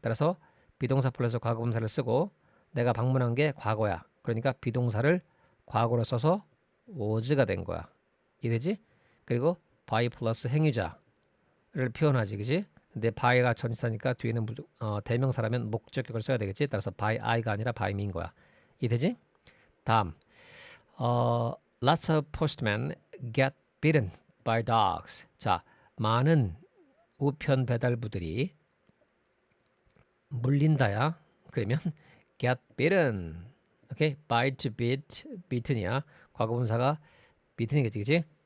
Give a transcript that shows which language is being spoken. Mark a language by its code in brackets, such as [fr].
[ko] 따라서 비동사 플러스 과거분사를 쓰고 내가 방문한 게 과거야. 그러니까 비동사를 과거로 써서 was가 된 거야. 이해되지? 그리고 by 플러스 행위자를 표현하지, 그지? 근데 by가 전치사니까 뒤에는 대명사라면 목적격을 써야 되겠지. 따라서 by I가 아니라 [en] by me [ko] 인 거야. 이해되지? [en] 다음, lots of postmen get bitten by dogs. [ko] 자, 많은 우편 배달부들이 물린다야. 그러면 [en] get bitten. [ko] 오케이, bite, beaten이야. 과거분사가 beaten이겠지, 그지?